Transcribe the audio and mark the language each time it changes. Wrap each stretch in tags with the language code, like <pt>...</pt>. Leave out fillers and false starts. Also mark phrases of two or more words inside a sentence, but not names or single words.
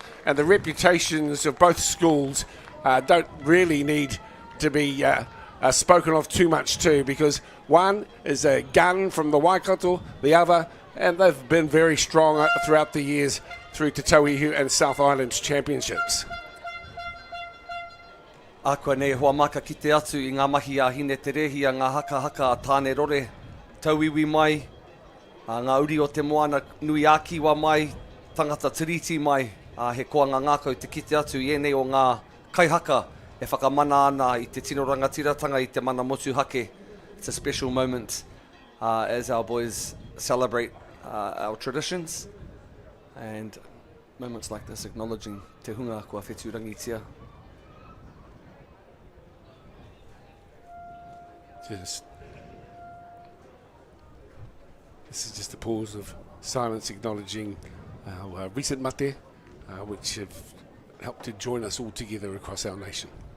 <en>And the reputations of both schools don't really need to be spoken of too much too, because one is a gun from the Waikato, the other, and they've been very strong throughout the years through Te Tauihu and South Island Championships.</en> <mi>Akua nei hoa maka ki te atu i ngā mahi a hine te rehi a ngā haka a tāne rore. Tauiwi mai, ngā uri o te moana nui a kiwa mai, tangata tiriti mai, he koanga ngākau te kite atu i enei o ngā kaihaka e whakamana ana i te tino rangatiratanga i te mana motu hake.</mi> <en>It's a special moment as our boys celebrate our traditions, and moments like this acknowledging</en> <mi>te hunga kua whetū rangitia.</mi> <en>This is just a pause of silence acknowledging our recent mate, which have helped to join us all together across our nation.</en>